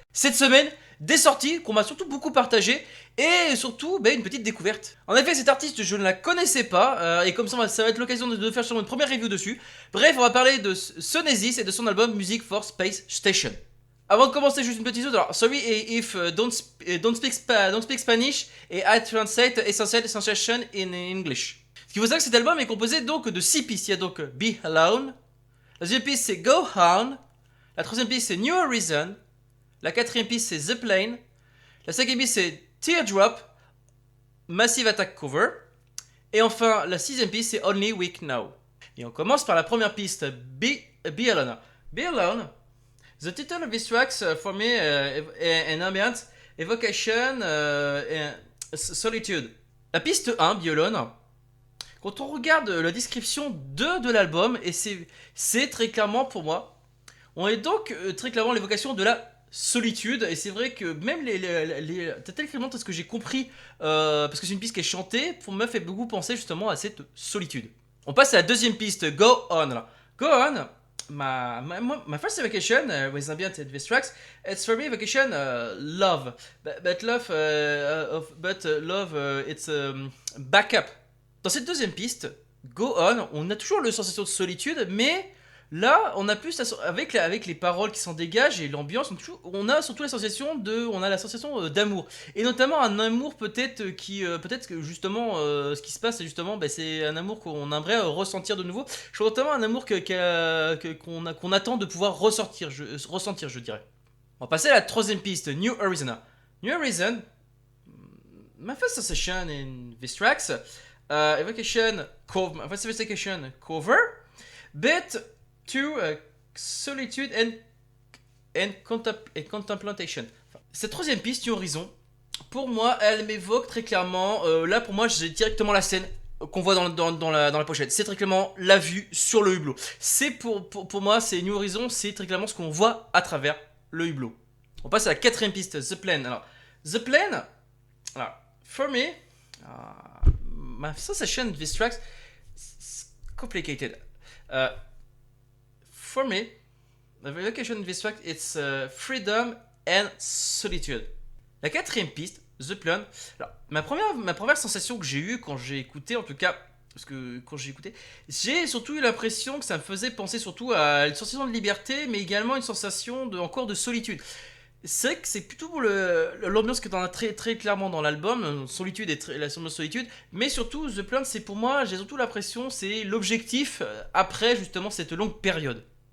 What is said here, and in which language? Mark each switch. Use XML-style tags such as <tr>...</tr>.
<fr>Cette semaine, des sorties qu'on m'a surtout beaucoup partagées et surtout une petite découverte. En effet, cette artiste, je ne la connaissais pas et comme ça va être l'occasion de faire sur une première review dessus. Bref, on va parler de Sonesis et de son album Music for Space Station. Avant de commencer, juste une petite chose.</fr> <en>Alors, sorry if don't speak Spanish</en> <fr>et</fr> <en>I translate essential sensation in English.</en> <fr>Ce qu'il faut savoir que cet album est composé donc de 6 pistes. Il y a donc Be Alone. La deuxième piste c'est Go On. La troisième piste c'est New Horizon. La quatrième piste c'est The Plane. La cinquième piste c'est Teardrop, Massive Attack Cover. Et enfin la sixième piste c'est Only Weak Now. Et on commence par la première piste, Be Alone.</fr> <en>Be Alone. The title of this track for me an ambient evocation solitude.</en> <fr>La piste 1, Be Alone. Quand on regarde la description de l'album, et c'est très clairement pour moi, on est donc très clairement l'évocation de la solitude, et c'est vrai que même tel que ce que j'ai compris, parce que c'est une piste qui est chantée, pour me fait beaucoup penser justement à cette solitude. On passe à la deuxième piste, Go On.</fr> <en>Go On, my first evocation with ambient and these tracks, it's for me evocation love, but love it's backup.</en> <fr>Dans cette deuxième piste, Go On, on a toujours la sensation de solitude, mais là, on a plus avec les paroles qui s'en dégagent et l'ambiance, on a surtout la sensation d'amour, et notamment un amour peut-être peut-être que justement, ce qui se passe, c'est justement, c'est un amour qu'on aimerait ressentir de nouveau. Je trouve notamment un amour qu'on attend de pouvoir ressentir, je dirais. On va passer à la troisième piste, New Horizon.</fr> <en>New Horizon, my first sensation in these tracks. Evocation cover, but to solitude and contemplation.</en> <fr>Cette troisième piste, New Horizon, pour moi, elle m'évoque très clairement. Là, pour moi, j'ai directement la scène qu'on voit dans la pochette. C'est très clairement la vue sur le hublot. C'est pour moi, c'est New Horizon, c'est très clairement ce qu'on voit à travers le hublot. On passe à la quatrième piste, The Plane.</fr> <en>Alors, The Plane, alors, for me, my sensation of these tracks is complicated. For me, the evocation of this track it's freedom and solitude.</en> <fr>La quatrième piste, The Plan. Alors, ma première sensation que j'ai eue quand j'ai écouté, en tout cas, parce que quand j'ai écouté, j'ai surtout eu l'impression que ça me faisait penser surtout à une sensation de liberté, mais également une sensation encore de solitude. C'est vrai que c'est plutôt l'ambiance que tu en as très, très clairement dans l'album, solitude et la solitude, mais surtout The Plan, c'est pour moi, j'ai surtout l'impression, c'est l'objectif après justement cette longue période.</fr>